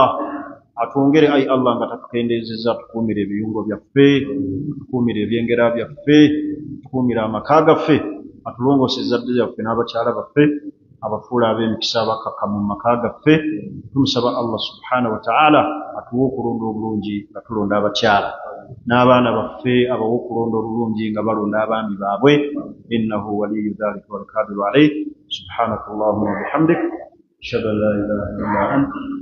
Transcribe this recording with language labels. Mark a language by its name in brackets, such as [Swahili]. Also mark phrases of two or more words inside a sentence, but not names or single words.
[Ganda] Atwongere ayi Allah nga tatukendeezezza, tukuumire ebiyungo byaffe, tukuumire ebyengera byaffe, tukuumire amaka gaffe, atulongoose ezzadde lyaffe n'abakyala baffe, abafuula ab'emikisa abakakkamu mu maka gaffe. Tumusaba Allah [Arabic] سبحانه وتعالى [Ganda] atuwe okulonda obulungi nga tulonda abakyala, n'abaana baffe abawe okulonda obulungi nga balonda abaami baabwe. [Arabic] إنه ولي ذلك والقادر عليه. سبحانك اللهم وبحمدك، أشهد أن لا إله إلا أنت